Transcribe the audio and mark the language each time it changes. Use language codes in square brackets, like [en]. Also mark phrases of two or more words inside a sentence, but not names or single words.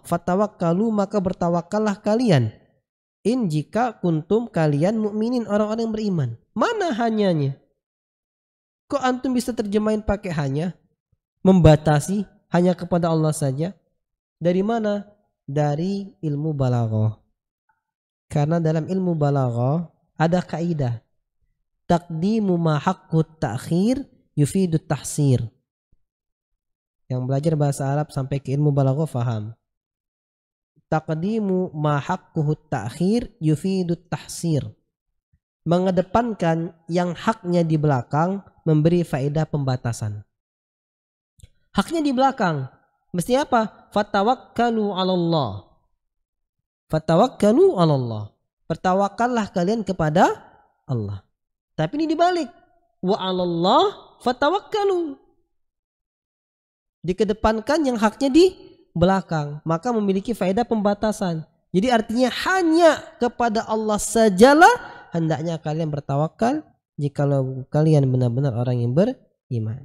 [id] Fatawakkalu, maka bertawakallah kalian. In jika kuntum kalian mukminin, orang-orang yang beriman. Mana hanyanya? Kok antum bisa terjemahin pakai hanya? Membatasi hanya kepada Allah saja. Dari mana? Dari ilmu balaghah. Karena dalam ilmu balaghah ada kaidah, [ar] تقديم ما حقه التأخير يفيد الحصر. [id] Yang belajar bahasa Arab sampai ke ilmu balaghah faham. [ar] تقديم ما حقه التأخير يفيد الحصر. [id] Mengedepankan yang haknya di belakang memberi faedah pembatasan. Haknya di belakang. Mesti apa? [ar] فتوكلوا على الله فتوكلوا على الله. [id] Bertawakallah kalian kepada Allah. Tapi ini dibalik. [ar] وعلى الله فتوكلوا. [id] Dikedepankan yang haknya di belakang, maka memiliki faedah pembatasan. Jadi artinya hanya kepada Allah sajalah hendaknya kalian bertawakal jikalau kalian benar-benar orang yang beriman.